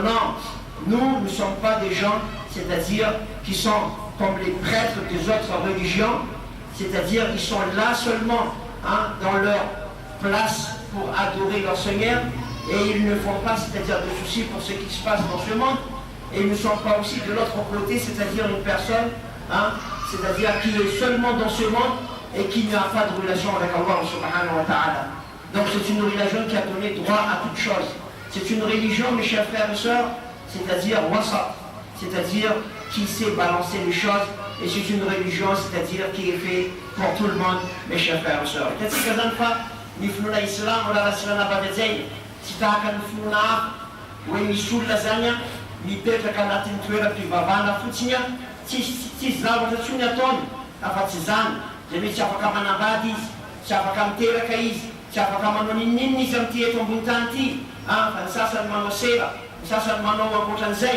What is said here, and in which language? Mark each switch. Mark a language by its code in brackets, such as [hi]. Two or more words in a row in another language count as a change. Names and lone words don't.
[fr] Non, nous ne sommes pas des gens, c'est-à-dire qui sont comme les prêtres des autres religions, c'est-à-dire ils sont là seulement dans leur place pour adorer leur Seigneur, et ils ne font pas, c'est-à-dire de soucis pour ce qui se passe dans ce monde, et ils ne sont pas aussi de l'autre côté, c'est-à-dire une personne, c'est-à-dire qui est seulement dans ce monde et qui n'a pas de relation avec Allah [ar] سبحانه وتعالى. [fr] Donc c'est une religion qui a donné droit à toutes choses. C'est une religion, mes chers frères et sœurs, c'est-à-dire wasat, c'est-à-dire qui sait balancer les choses, et c'est une religion, c'est-à-dire qui est faite pour tout le monde, mes chers frères et sœurs. [mg] Tsy tahaka ny finoana hafa hoe misy olona zany mipetraka anatin'ny toeram-pivavahana fotsiny tsisy zavatra tsony ataony afa-tsy zany, zay hoe tsy afaka manambady izy, tsy afaka miteraka izy, tsy afaka manao ninninina izy amin'ity eto ambony tany ity, fa ny sasany manao sera, ny sasany manao ankoatran'izay.